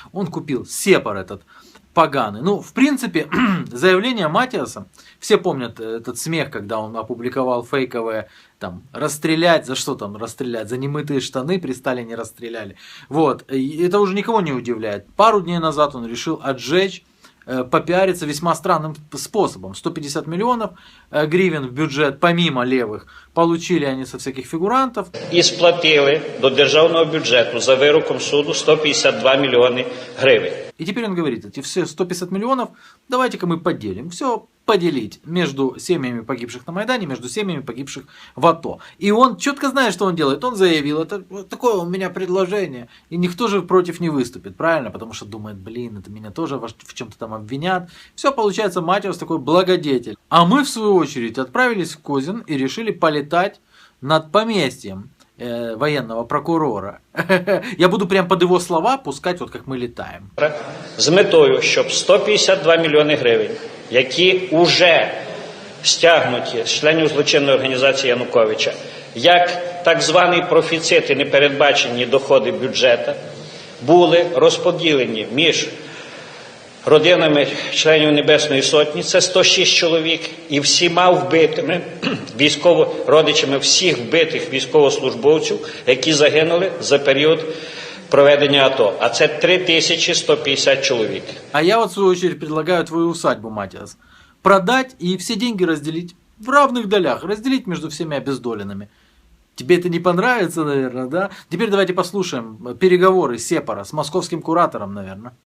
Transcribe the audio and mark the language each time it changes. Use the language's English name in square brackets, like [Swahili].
[Russian] Он купил сепар этот поганый. Ну, в принципе, заявление Матиаса, все помнят этот смех, когда он опубликовал фейковое, там, расстрелять, за что там расстрелять, за немытые штаны при Сталине расстреляли. Вот, и это уже никого не удивляет. Пару дней назад он решил отжечь попиариться весьма странным способом. 150 миллионов гривен в бюджет, помимо левых, получили они со всяких фигурантов. [Ukrainian] І сплатили до державного бюджету за вироком суду 152 мільйони гривень. [Russian] И теперь он говорит, эти все 150 миллионов давайте-ка мы поделим. Все поделить между семьями погибших на Майдане, между семьями погибших в АТО. И он четко знает, что он делает. Он заявил, это вот такое у меня предложение. И никто же против не выступит, правильно? Потому что думает, блин, это меня тоже в чем-то там обвинят. Все, получается, Матиос такой благодетель. А мы, в свою очередь, отправились в Козин и решили полетать над поместьем военного прокурора. Я буду прям под его слова пускать, вот как мы летаем. [Ukrainian] З метою, щоб 152 мільйони гривень, які вже стягнуті з членів злочинної організації Януковича, як так званий профіцит і непередбачені доходи бюджету, були розподілені між родинами членів Небесної Сотні, це 106 чоловік, і всіма вбитими, родичами всіх вбитих військовослужбовців, які загинули за період проведення АТО. А це 3150 чоловік. [Russian] А я вот в свою очередь предлагаю твою усадьбу, Матиас, продать и все деньги разделить в равных долях, разделить между всеми обездоленными. Тебе это не понравится, наверное, да? Теперь давайте послушаем переговоры Сепара с московским куратором, наверное.